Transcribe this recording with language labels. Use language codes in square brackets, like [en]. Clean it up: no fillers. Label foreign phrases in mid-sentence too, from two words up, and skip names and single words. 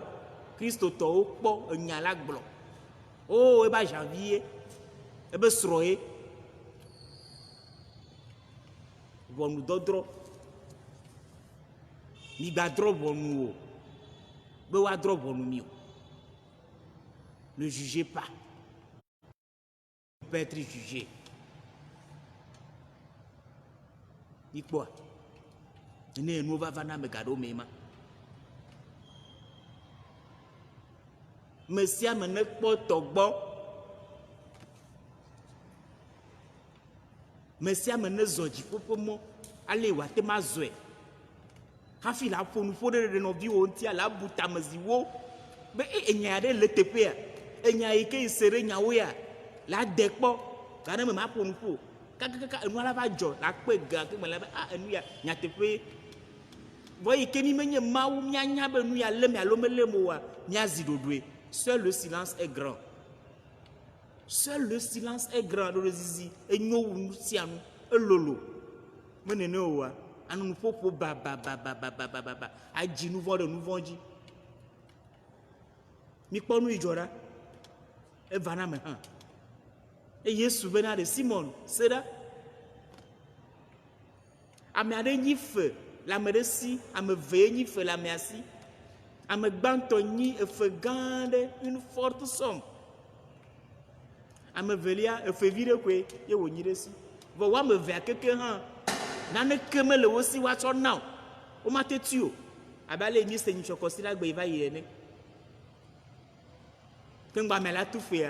[ee] Kristo tɔwo kpɔ enya la gblɔ. Oh, eba janvier, ebe srɔ̃ ye. Ʋɔnudɔdrɔ̃. Migbadrɔ̃ ʋɔnu o. Be woadrɔ̃ ʋɔnu mi o. [fr] Ne jugez pas. Vous pouvez être jugé. [ee] Ikpɔa. Ne enu va na me gaɖo me ma. Mesia me ne kpɔ tɔgbɔ. Mesia me ne zɔ dziƒoƒe mɔ. Ale wòate ma zɔe. Hafi la ƒo nu ƒo ɖe nɔviwo ŋutia la bu tameziwo. Be enya aɖe le teƒea. Enya yi ke se ɖe nyawo ya. La de kpɔ. Gane me ma ƒo nu ƒo. Kakakaka enua la va dzɔ. La kpɛ ga ke me la be enu ya nyateƒe. Vɔ yi ke mi menye Mawu mianya be nu ya lé mi alo melé mo wa miazi ɖoɖoe. [fr] Seul le silence est grand. Seul le silence est grand. [ee] Ɖo zizi enyo wu nu sia nu elolo. Menene oa anu ƒoƒo ba. Adzi nu vɔ ɖe nu vɔ dzi. Mi kpɔ nu yi dzɔ ɖa. Eva na me hã. Eye Yesu bena ɖe Simon se ɖa. Ame aɖe nyi fe le ame ɖe si. Ame ve nyi fe le amea si. Ame gbãtɔ nyi efe gã aɖe, [fr] une forte somme. [ee] Ame velia efe vi ɖe koe ye wònyi ɖe si. Vɔ woame vea keke hã naneke mele wo si woatsɔ na o. Womate tui o. Abe ale mi se nyitsɔkɔsi la gbe va yi ene. Ke ŋgba me la tu fea.